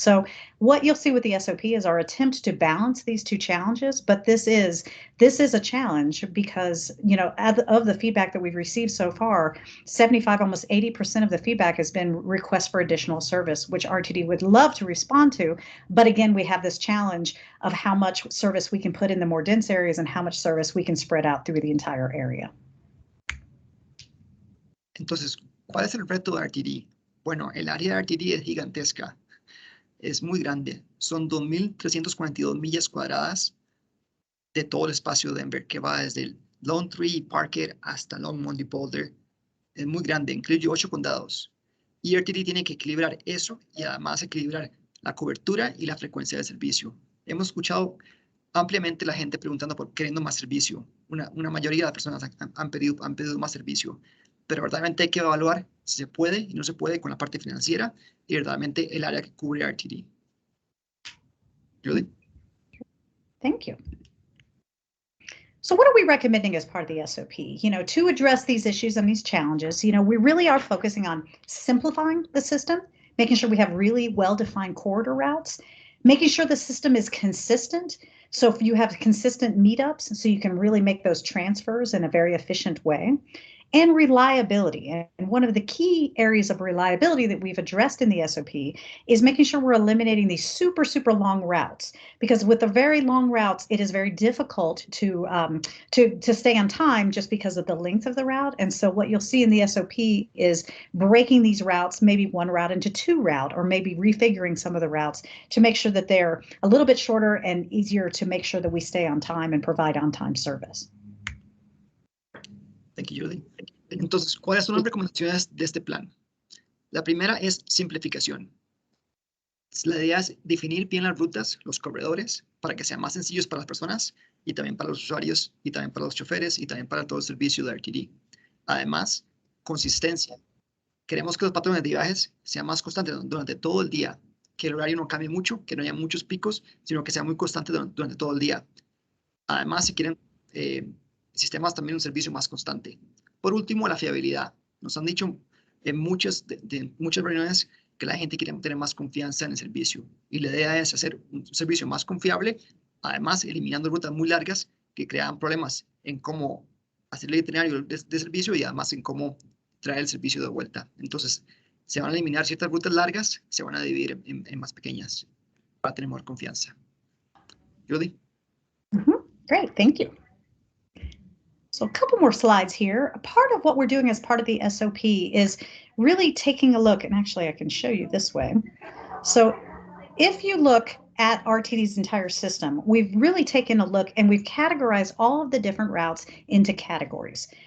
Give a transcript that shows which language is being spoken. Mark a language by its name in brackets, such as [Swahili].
[English] So what you'll see with the SOP is our attempt to balance these two challenges, but this is a challenge because, of the feedback that we've received so far, 75, almost 80% of the feedback has been requests for additional service, which RTD would love to respond to. But again, we have this challenge of how much service we can put in the more dense areas and how much service we can spread out through the entire area. [Spanish] Entonces, ¿cuál es el reto de RTD? Bueno, el área de RTD es gigantesca, es muy grande. Son 2.342 millas cuadradas de todo el espacio de Denver, que va desde Lone Tree y Parker hasta Longmont y Boulder. Es muy grande, incluye 8 condados. Y RTD tiene que equilibrar eso y además equilibrar la cobertura y la frecuencia de servicio. Hemos escuchado ampliamente la gente preguntando por queriendo más servicio. Una mayoría de las personas han pedido más servicio. Pero verdaderamente hay que evaluar si se puede y no se puede con la parte financiera y verdaderamente el área que cubre RTD. [English] Julie? Thank you. So what are we recommending as part of the SOP? To address these issues and these challenges, we really are focusing on simplifying the system, making sure we have really well-defined corridor routes, making sure the system is consistent. So if you have consistent meetups, so you can really make those transfers in a very efficient way. And reliability. And one of the key areas of reliability that we've addressed in the SOP is making sure we're eliminating these super, super long routes. Because with the very long routes, it is very difficult to stay on time just because of the length of the route. And so what you'll see in the SOP is breaking these routes, maybe one route into 2 routes, or maybe refiguring some of the routes to make sure that they're a little bit shorter and easier to make sure that we stay on time and provide on-time service. Thank you, Julie. [Spanish] Entonces, ¿cuáles son las recomendaciones de este plan? La primera es simplificación. La idea es definir bien las rutas, los corredores, para que sean más sencillos para las personas y también para los usuarios y también para los choferes y también para todo el servicio de RTD. Además, consistencia. Queremos que los patrones de viajes sean más constantes durante todo el día, que el horario no cambie mucho, que no haya muchos picos, sino que sea muy constante durante todo el día. Además, si quieren sistemas, también un servicio más constante. Por último, la fiabilidad. Nos han dicho en muchas reuniones que la gente quiere tener más confianza en el servicio. Y la idea es hacer un servicio más confiable, además eliminando rutas muy largas que crean problemas en cómo hacer el itinerario de servicio y además en cómo traer el servicio de vuelta. Entonces, se van a eliminar ciertas rutas largas, se van a dividir en más pequeñas para tener más confianza. [English] Judy? Great, thank you. So a couple more slides here. A part of what we're doing as part of the SOP is really taking a look, and actually I can show you this way. So if you look at RTD's entire system, we've really taken a look and we've categorized all of the different routes into categories.